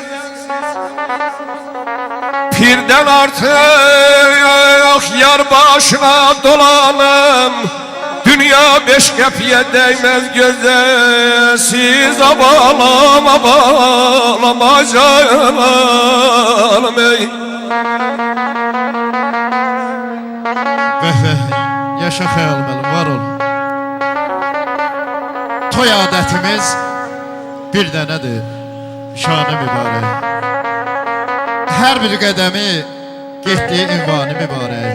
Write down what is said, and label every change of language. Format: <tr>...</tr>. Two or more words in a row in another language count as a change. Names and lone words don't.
<tr>Pirden artık yar başına dolanım, dünya beş kepiye değmez gözesiz.</tr> <az>Abalam abalam canım ey. Vəh, yaşa Xəyal müəllim, var ol. Toy adətimiz bir dənədir, şanı mübarək. Hər bir qədəmi getdiyi ünvanı mübarək.</az>